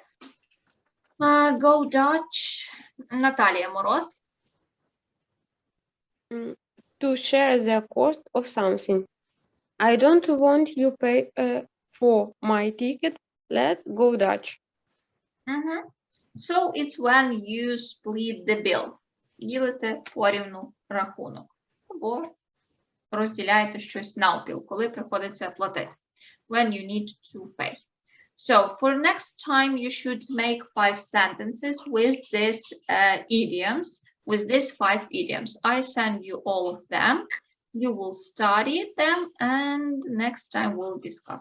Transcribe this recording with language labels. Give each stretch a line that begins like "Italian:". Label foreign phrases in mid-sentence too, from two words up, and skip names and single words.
English: Go Dutch. Наталія Мороз. To share the cost of something. I don't want you pay for my ticket. Let's go Dutch. So it's when you split the bill.
Ukrainian: Ділите порівну рахунок. Або розділяєте щось навпіл, коли приходиться платити.
English: When you need to pay. So for next time, you should make 5 sentences with these idioms, with these 5 idioms. I send you all of them. You will study them, and next time we'll discuss.